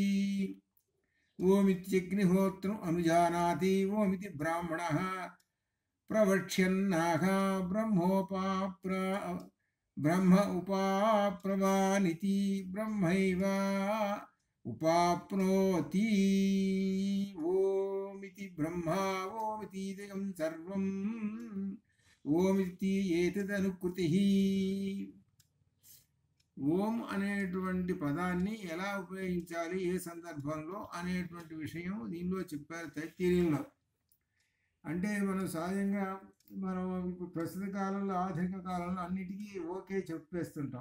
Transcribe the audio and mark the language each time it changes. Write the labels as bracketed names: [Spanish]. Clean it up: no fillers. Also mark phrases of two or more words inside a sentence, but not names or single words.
[Sanskrit] ओमित्यग्निहोत्रम् अनुजानाति ओमिति ब्राह्मणः प्रवक्ष्यन्नाह ब्रह्म उपाप्रवानिति ब्रह्मैव उपाप्नोति ओमिति ब्रह्मा ओमितीदं सर्वं ओमिति एतदनुकृतिः। [Telugu] ఓం అనేటువంటి పదాన్ని ఎలా ఉపయోగించాలి ఏ సందర్భంలో అనేటువంటి విషయం దీనిలో చెప్పారు తైత్తిరీయంలో. అంటే మనం సహజంగా మనం ఇప్పుడు ప్రస్తుత కాలంలో ఆధునిక కాలంలో అన్నిటికీ ఓకే చెప్పేస్తుంటాం.